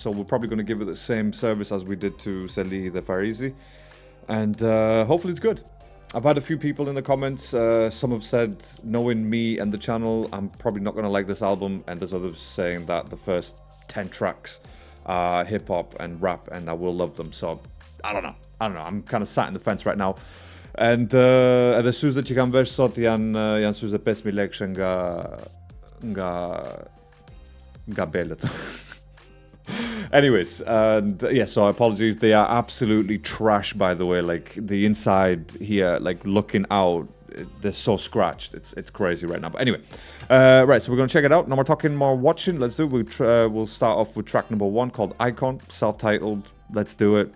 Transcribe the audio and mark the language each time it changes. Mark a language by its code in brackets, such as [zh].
[en] So we're probably going to give it the same service as we did to Salih the Farisi, and hopefully it's good. I've had a few people in the comments. Some have said, knowing me and the channel, I'm probably not going to like this album, and there's others saying that the first 10 tracks hip hop and rap, and I will love them. So I don't know. I'm kind of sat in the fence right now. [sq] And edhe syze që kam vesh sot janë syze 5.000 lekë nga belët. [en] Anyways, and yeah, so apologies. They are absolutely trash, by the way. Like the inside here, like looking out, they're so scratched. It's crazy right now. But anyway, right. So we're gonna check it out. No more talking, more watching. Let's do it. We'll start off with track number 1 called Icon, self-titled. Let's do it.